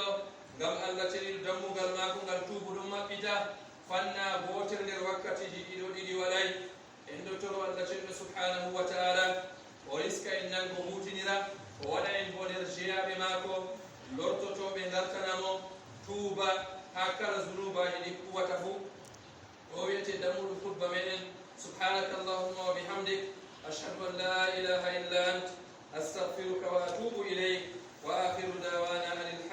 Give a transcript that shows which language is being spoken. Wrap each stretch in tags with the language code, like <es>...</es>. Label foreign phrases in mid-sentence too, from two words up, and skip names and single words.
<ff>ngam Allah ceniɗo dammugal maako ngal tuubu ɗum maɓɓita fanna gotel nder wakkatiji ɗiɗi waɗay en ɗo toro Allah ceniɗo</ff> <ar>سبحانه وتعالى</ar> <ff>o riska en nan ko hutinira o waɗa en bo nder jeyaɓe maako lortotoɓe gartanamo tuuba ha kala zunubaji ɗi kuwata fuu</ff> <ar>ويأتي دمر الخطبة من سبحانك اللهم وبحمدك أشهد أن لا إله إلا أنت أستغفرك وأتوب إليك وآخر دعوانا</ar>